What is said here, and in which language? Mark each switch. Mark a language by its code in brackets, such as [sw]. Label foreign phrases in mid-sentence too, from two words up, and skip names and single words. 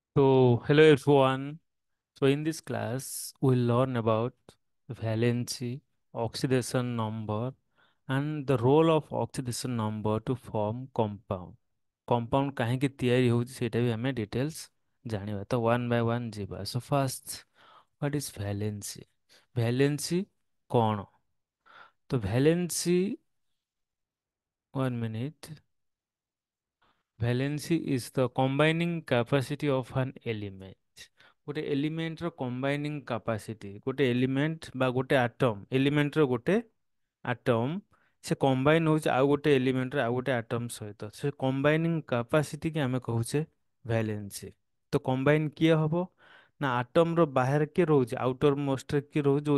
[en] So, hello everyone. So, in this class, we'll learn about valency, oxidation number, and the role of oxidation number to form compound. [or] Compound କାହିଁକି ତିଆରି ହେଉଛି ସେଇଟା ବି ଆମେ ଡିଟେଲ୍ସ ଜାଣିବା ତ [en] one by one ଯିବା so first what is valency valency [or] କ'ଣ ତ [en] valency one minute Valency is the combining capacity of an element. [or] ଗୋଟେ ଏଲିମେଣ୍ଟର [en] combining capacity [or] ଗୋଟେ ଏଲିମେଣ୍ଟ ବା ଗୋଟେ ଆଟମ୍ ଏଲିମେଣ୍ଟର ଗୋଟେ ଆଟମ୍ ସେ କମ୍ବାଇନ୍ ହେଉଛି ଆଉ ଗୋଟେ ଏଲିମେଣ୍ଟର ଆଉ ଗୋଟେ ଆଟମ୍ ସହିତ ସେ କମ୍ବାଇନିଂ କାପାସିଟିକି ଆମେ କହୁଛେ ଭ୍ୟାଲେନ୍ସି ତ କମ୍ବାଇନ୍ କିଏ ହବ ନା ଆଟମ୍ର ବାହାରେ କିଏ ରହୁଛି ଆଉଟର ମୋଷ୍ଟରେ କିଏ ରହୁଛି ଯେଉଁ